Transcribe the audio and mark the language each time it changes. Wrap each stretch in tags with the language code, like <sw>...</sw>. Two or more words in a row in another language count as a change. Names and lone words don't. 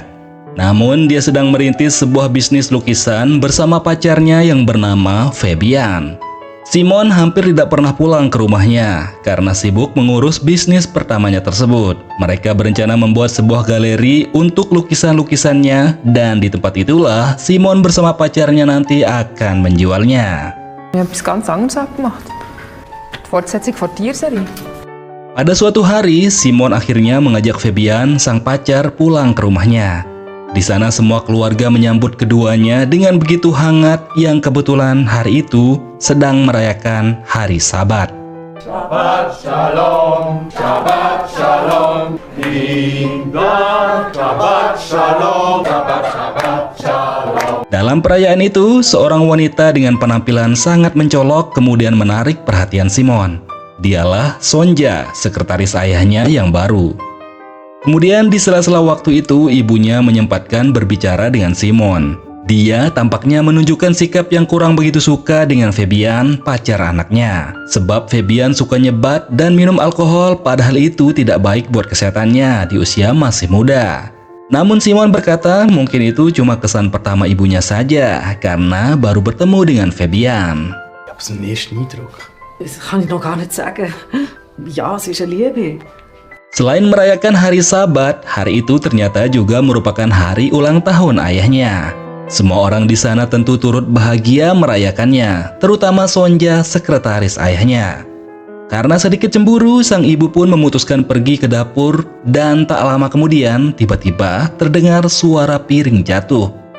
<id>Namun dia sedang merintis sebuah bisnis lukisan bersama pacarnya yang bernama Fabian. Simon hampir tidak pernah pulang ke rumahnya karena sibuk mengurus bisnis pertamanya tersebut. Mereka berencana membuat sebuah galeri untuk lukisan-lukisannya dan di tempat itulah Simon bersama pacarnya nanti akan menjualnya.</id> <de>Ich habe etwas ganz anderes abgemacht. Die Fortsetzung von Tierserie.</de> <id>Pada suatu hari, Simon akhirnya mengajak Fabian, sang pacar, pulang ke rumahnya. Di sana semua keluarga menyambut keduanya dengan begitu hangat yang kebetulan hari itu sedang merayakan hari Sabat.</id> <he>שבת שלום, שבת שלום, Hingga, שבת שלום, שבת שלום.</he> <id>Dalam perayaan itu, seorang wanita dengan penampilan sangat mencolok kemudian menarik perhatian Simon. Dialah Sonja, sekretaris ayahnya yang baru. Kemudian di sela-sela waktu itu, ibunya menyempatkan berbicara dengan Simon. Dia tampaknya menunjukkan sikap yang kurang begitu suka dengan Fabian, pacar anaknya. Sebab Fabian suka nyebat dan minum alkohol, padahal itu tidak baik buat kesehatannya di usia masih muda. Namun Simon berkata mungkin itu cuma kesan pertama ibunya saja, karena baru bertemu dengan Fabian.</id> <de>Ja, aber so einen ersten Eindruck. Das kann ich noch gar nicht sagen. Ja, es ist eine Liebe.</de> <id>Selain merayakan hari Sabat, hari itu ternyata juga merupakan hari ulang tahun ayahnya. Semua orang di sana tentu turut bahagia merayakannya, terutama Sonja, sekretaris ayahnya. Karena sedikit cemburu, sang ibu pun memutuskan pergi ke dapur dan tak lama kemudian tiba-tiba terdengar suara piring jatuh.</id>